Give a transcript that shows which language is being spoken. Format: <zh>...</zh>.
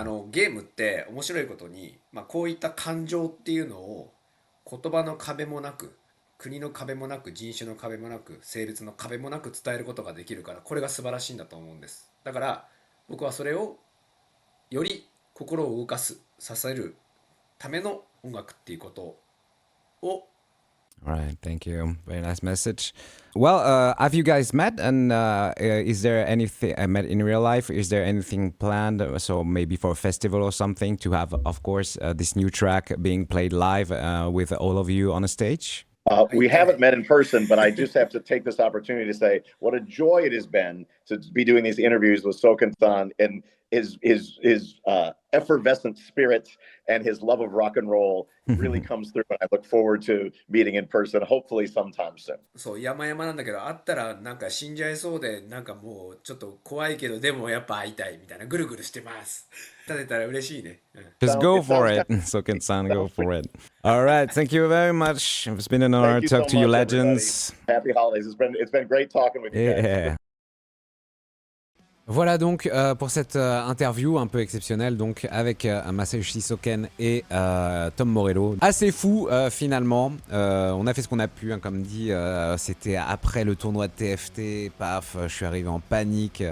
<ja>ゲームって面白いことに、こういった感情っていうのを言葉の壁もなく、国の壁もなく、人種の壁もなく、性別の壁もなく伝えることができるから、これが素晴らしいんだと思うんです。だから僕はそれをより心を動かす、させるための音楽っていうことを。</ja> <en>All right, thank you. Very nice message. Well, have you guys met? And is there anything met in real life? Is there anything planned? So maybe for a festival or something to have, of course, this new track being played live with all of you on a stage? We haven't met in person, but I just have to take this opportunity to say what a joy it has been to be doing these interviews with Soken-san, and his effervescent spirit and his love of rock and roll really comes through, and I look forward to meeting in person, hopefully sometime soon.</en> <ja>そう山々なんだけど会ったらなんか死んじゃいそうでなんかもうちょっと怖いけどでもやっぱ会いたいみたいなぐるぐるしてます立てたら嬉しいね、うん、</ja> <en>Just go for it. Soken-san, go for it. All right, thank you very much. It's been an honor to talk to you legends. Happy holidays. It's been great talking with you guys. Yeah.</en> <fr>Voilà donc pour cette interview un peu exceptionnelle donc avec Masayoshi Soken et Tom Morello. Assez fou finalement. On a fait ce qu'on a pu, hein, comme dit. C'était après le tournoi de TFT. Paf, je suis arrivé en panique.</fr>